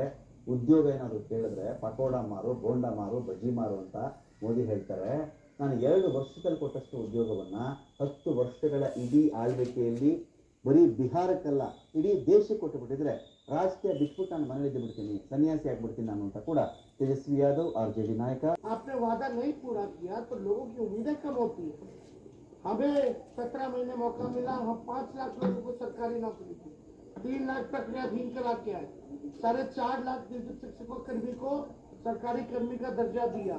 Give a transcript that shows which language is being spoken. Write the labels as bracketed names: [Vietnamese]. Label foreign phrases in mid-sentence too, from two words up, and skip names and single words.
[Kannada] ಉದ್ಯೋಗ ಏನಾದರೂ ಕೇಳಿದ್ರೆ ಪಕೋಡ ಮಾರು, ಬೋಂಡ ಮಾರು, ಬಜ್ಜಿ ಮಾರು ಅಂತ ಮೋದಿ ಹೇಳ್ತಾರೆ. ನಾನು 2 ವರ್ಷದಲ್ಲಿ ಕೊಟ್ಟಷ್ಟು ಉದ್ಯೋಗವನ್ನ 10 ವರ್ಷಗಳ ಇಡೀ ಆಳ್ವಿಕೆಯಲ್ಲಿ ಬರೀ ಬಿಹಾರಕ್ಕಲ್ಲ ಇಡೀ ದೇಶಕ್ಕೆ ಕೊಟ್ಟು ಬಿಟ್ಟಿದ್ರೆ ರಾಜಕೀಯ ಬಿಟ್ಬಿಟ್ಟು ನಾನು ಮನೆಯಲ್ಲಿ ಬಿಡ್ತೀನಿ, ಸನ್ಯಾಸಿ ಆಗ್ಬಿಡ್ತೀನಿ ನಾನು ಅಂತ ಕೂಡ तेजस्वी यादव आरजेडी नायक। [Hindi] आपने वादा नहीं पूरा किया तो लोगों की उम्मीदें कम होती है। हमें 17 महीने मौका मिला, हम 5 लाख लोगों को सरकारी नौकरी दी, 3 लाख प्रक्रियाधीन करा के आए, 4.5 लाख नियोजित शिक्षकों कर्मी को सरकारी कर्मी का दर्जा दिया।